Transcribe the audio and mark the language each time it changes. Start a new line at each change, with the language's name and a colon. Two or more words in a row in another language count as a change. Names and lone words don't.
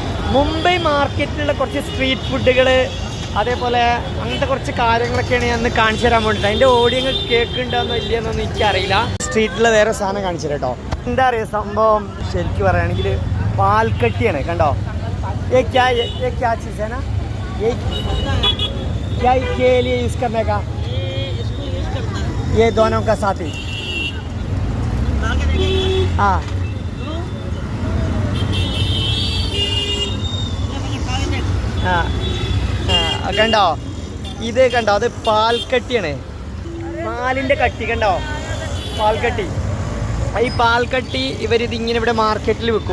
Malayalam: മുംബൈ മാർക്കറ്റിലുള്ള കുറച്ച് സ്ട്രീറ്റ് ഫുഡുകൾ അതേപോലെ അങ്ങനത്തെ കുറച്ച് കാര്യങ്ങളൊക്കെയാണ് ഞാൻ ഒന്ന് കാണിച്ചു തരാൻ വേണ്ടിയിട്ട്. അതിൻ്റെ ഓഡിയോ കേൾക്കുന്നുണ്ടോന്നോ ഇല്ലയെന്നൊന്നും എനിക്കറിയില്ല. സ്ട്രീറ്റിൽ വേറെ സാധനം കാണിച്ചു തരാം കേട്ടോ. എന്താ അറിയുക സംഭവം ശരിക്കും പറയുകയാണെങ്കിൽ പാൽക്കട്ടിയാണ്.
Hindi: കണ്ടോ क्या चीज़ है ना क्या के लिए यूज़ करने का ये दोनों का साथ ही हाँ
Malayalam: കണ്ടോ ഇത് കണ്ടോ അത് പാൽക്കട്ടിയാണ്. പാലിൻ്റെ കട്ടി കണ്ടോ പാൽക്കട്ടി. ഈ പാൽക്കട്ടി ഇവരിതിങ്ങനെ ഇവിടെ മാർക്കറ്റിൽ വിൽക്കും.